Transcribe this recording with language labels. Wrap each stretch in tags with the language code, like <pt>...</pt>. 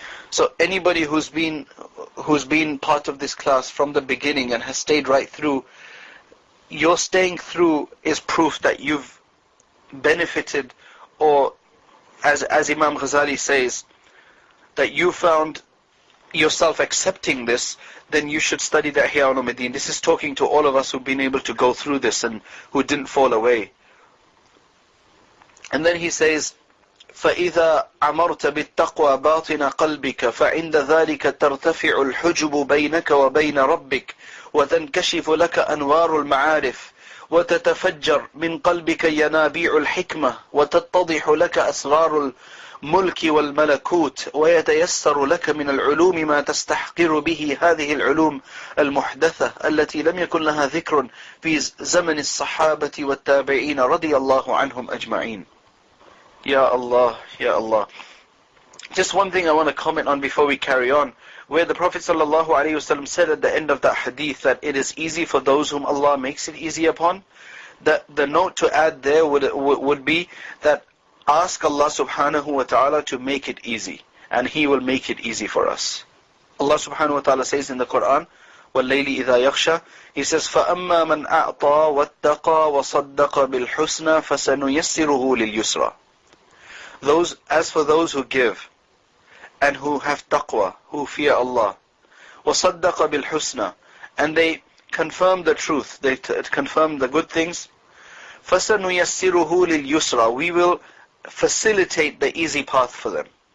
<en>So anybody who's been part of this class from the beginning and has stayed right through, your staying through is proof that you've benefited, or as Imam Ghazali says, that you found yourself accepting this. Then you should study the Ihya Ulumuddin. This is talking to all of us who've been able to go through this and who didn't fall away. And then he says,</en> <ar>فَإِذَا عَمَرْتَ بِالتَّقْوَى بَاطِنَ قَلْبِكَ فَعِنْدَ ذَلِكَ تَرْتَفِعُ الْحُجُبُ بَيْنَكَ وَبَيْنَ رَبِّكَ وتنكشف لك أنوار المعارف وتتفجر من قلبك ينابيع الحكمة وتتضح لك أسرار الملك والملكوت ويتيسر لك من العلوم ما تستحقر به هذه العلوم المحدثة التي لم يكن لها ذكر في زمن الصحابة والتابعين رضي الله عنهم أجمعين. Ya Allah, Ya Allah.</ar> <en>Just one thing I want to comment on before we carry on, where the Prophet ﷺ said at the end of that hadith that it is easy for those whom Allah makes it easy upon. The note to add there would be that ask Allah subhanahu wa ta'ala to make it easy, and He will make it easy for us. Allah subhanahu wa ta'ala says in the Quran,</en> <ar>وَاللَّيْلِ إِذَا يَغْشَى,</ar> <en>He says,</en> <ar>فَأَمَّا مَنْ أَعْطَى وَاتَّقَى وَصَدَّقَ بِالْحُسْنَى فَسَنُيَسِّرُهُ لِلْيُسْرَى.</ar> <en>As for those who give, and who have taqwa, who fear Allah,</en> <ar>وَصَدَّقَ بِالْحُسْنَى,</ar> <en>and they confirm the truth, they confirm the good things,</en> <ar>فَسَنُيَسِّرُهُ لِلْيُسْرَى,</ar> <en>we will facilitate the easy path for them.</en>